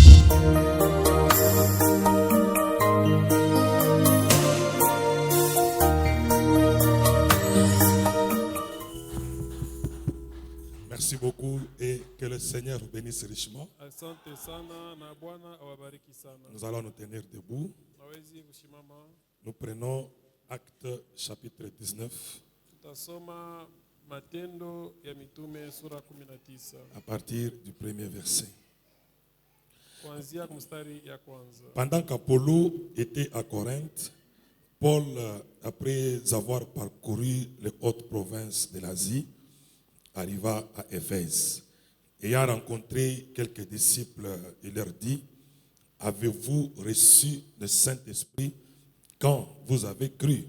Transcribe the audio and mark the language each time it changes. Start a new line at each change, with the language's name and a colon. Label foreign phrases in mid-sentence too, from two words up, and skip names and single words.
French: Merci beaucoup et que le Seigneur vous bénisse richement.
Swahili: Asante sana na Bwana awabariki sana.
French: Nous allons nous tenir debout.
Swahili: Nawezi kusimama.
French: Nous prenons Acte chapitre 19
Swahili: Tutasoma Matendo ya Mitume sura 19.
French: à partir du premier verset.
Swahili: Kuanzia mstari ya kwanza.
French: Pendant qu'Apollo était à Corinthe, Paul, après avoir parcouru les hautes provinces de l'Asie, arriva à Éphèse. Ayant rencontré quelques disciples, il leur dit: avez-vous reçu le Saint-Esprit quand vous avez cru?